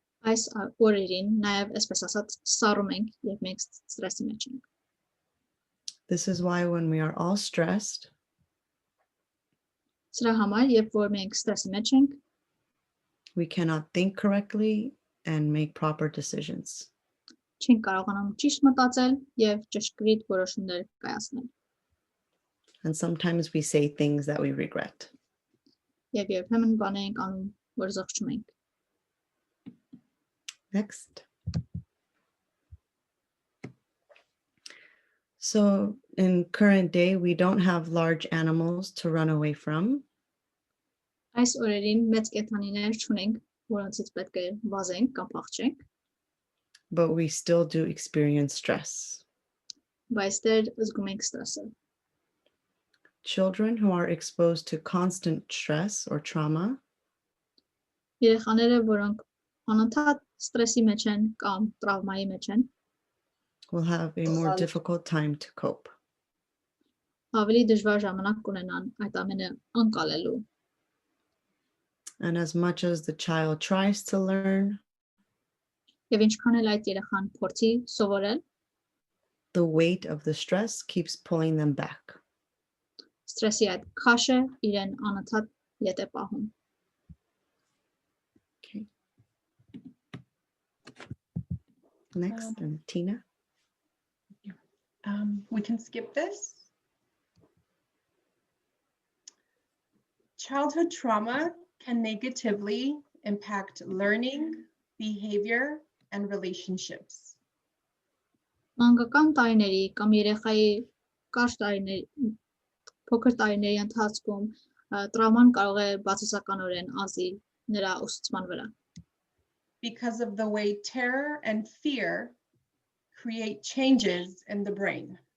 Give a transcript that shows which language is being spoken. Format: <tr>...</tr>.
<hy>Այս օրերին նաև այսպես ասած սառում ենք, երբ մենք ստրեսի մեջ ենք։</hy> <en>This is why when we are all stressed,</en> <hy>Սրա համար, երբ որ մենք ստրեսի մեջ ենք,</hy> <en>we cannot think correctly and make proper decisions.</en> <hy>չենք կարողանում ճիշտ մտածել եւ ճշգրիտ որոշումներ կայացնել։</hy> <en>And sometimes we say things that we regret.</en> <hy>Եվ երբեմն բաներ ենք անում, որ զղջում ենք։</hy> <en>Next. So in current day, we don't have large animals to run away from.</en> <hy>Այս օրերին մեծ կենդանիներ չունենք, որոնցից պետք է վազենք կամ փախչենք,</hy> <en>But we still do experience stress.</en> <hy>բայց դեռ զգում ենք ստրեսը։</hy> <en>Children who are exposed to constant stress or trauma</en> <hy>Երեխաները, որոնք անընդհատ ստրեսի մեջ են կամ տրավմայի մեջ են,</hy> <en>will have a more difficult time to cope.</en> <hy>ավելի դժվար ժամանակ կունենան այդ ամենը անցալելու։</hy> <en>And as much as the child tries to learn,</en> <hy>Եվ ինչքան էլ այդ երեխան փորձի սովորել,</hy> <en>the weight of the stress keeps pulling them back.</en> <hy>ստրեսի այդ քաշը իրեն անընդհատ ետ է պահում։</hy> <en>Okay. Next, and Tina. We can skip this. Childhood trauma can negatively impact learning, behavior, and relationships.</en> <hy>Մանկական տարիների կամ երեխայի կարճ տարիների փոքր տարիների ընթացքում տրավման կարող է բացասականորեն ազդել նրա ուսուցման վրա։</hy> <en>Because of the way terror and fear create changes in the brain.</en>